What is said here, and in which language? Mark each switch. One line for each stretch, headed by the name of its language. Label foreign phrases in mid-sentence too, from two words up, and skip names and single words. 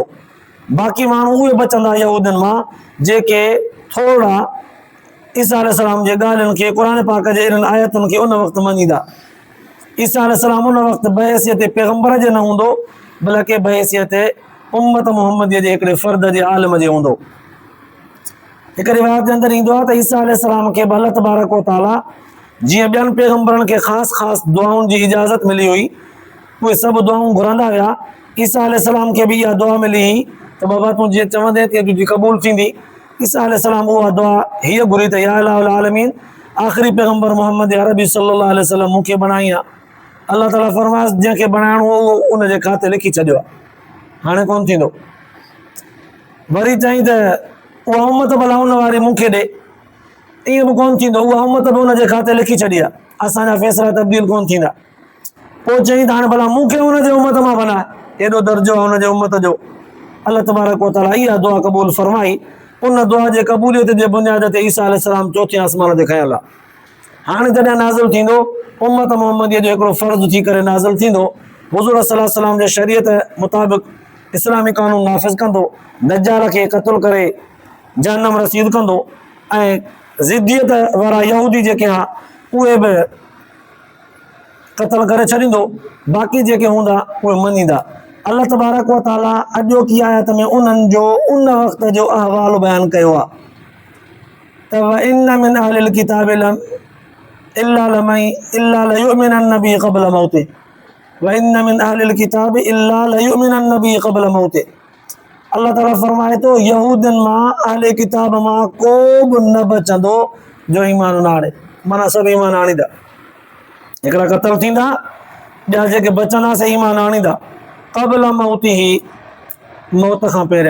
Sindhi: बाक़ी माण्हू उहे बचंदा यहूदियुनि मां जेके थोरा ईसा अलैहिस्सलाम जे ॻाल्हियुनि खे, क़ुरान पाक जे इन्हनि आयतुनि खे उन वक़्तु मञीदा। ईसा अलैहिस्सलाम उन वक़्तु बहैसियत पैगंबर जे न हूंदो, बल्कि बहैसियत उम्मत मोहम्मदीअ जे हिकिड़े फ़र्द जे आलिम जे हूंदो। हिकु रिवायत जे अंदरि ईंदो आहे त ईसा अलैहिस्सलाम खे अल्लाह
Arabic: تبارك وتعالى
Sindhi: जीअं ॿियनि पैगंबरनि खे ख़ासि ख़ासि दुआउनि जी इजाज़त मिली हुई, उहे सभु दुआऊं घुरंदा हुआ, ईसा अलैहिस्सलाम खे बि इहा दुआ मिली हुई त बाबा तूं जीअं चवंदे तीअं तुंहिंजी क़बूल थींदी। ईसा अलैहिस्सलाम उहा दुआ हीअ घुरी त
Arabic: يا إله العالمين,
Sindhi: आख़िरी पैगंबर मोहम्मद अरबी
Arabic: صلى الله عليه وسلم
Sindhi: मूंखे बणाई आहे। अल्लाह ताला फरमायसि जंहिंखे बणाइणो हो उहो उनजे खाते लिखी छॾियो आहे, हाणे कोन थींदो। वरी चई त उहा उम्मत भला उन वारी मूंखे ॾे, ईअं बि कोन थींदो, उहा उम्मत बि उनजे खाते लिखी छॾी आहे, असांजा फ़ैसिला तब्दील कोन थींदा। पोइ चई त हाणे भला मूंखे हुनजे उम्मत मां बनाए, एॾो दर्जो आहे हुनजे उम्मत जो। अल्लाह
Arabic: تبارك وتعالى
Sindhi: इहा दुआ क़बूल फरमाई। उन दुआ जे क़बूलियत जे बुनियाद ते ईसा अलैहिस्सलाम चौथे आसमान ते खयल आहे। हाणे जॾहिं नाज़िल थींदो उम्मत मोहम्मदीअ जो हिकिड़ो फ़र्ज़ थी करे नाज़िल थींदो। हुज़ूर
Arabic: صلى الله عليه وسلم
Sindhi: जे शरीयत मुताबिक़ इस्लामी कानून नाफ़िज़ कंदो, दज्जाल खे क़त्ल करे जहन्नम रसीद कंदो ऐं ज़िद्दियत वारा यहूदी जेके हा उहे बि क़त्ल करे छॾींदो। बाक़ी जेके हूंदा उहे मञींदा। अल्लाह
Arabic: تبارك وتعالى
Sindhi: अॼोकी आयत में उन्हनि जो उन वक़्त जो अहवाल बयानु कयो आहे त
Arabic: وإن من أهل الكتاب إلا ليؤمنن به قبل موته وإن من أهل الكتاب إلا ليؤمنن به قبل موته.
Sindhi: अल्लाह ताला फरमाए थो यहूदियुनि मां अहले किताब मां को बि न बचंदो जो ईमान न आणे। माना सभु ईमान आणींदा। हिकिड़ा क़त्ल थींदा, ॿिया जेके बचंदा से ईमान आणींदा।
Arabic: قبل موته,
Sindhi: मौत खां पहिरियां।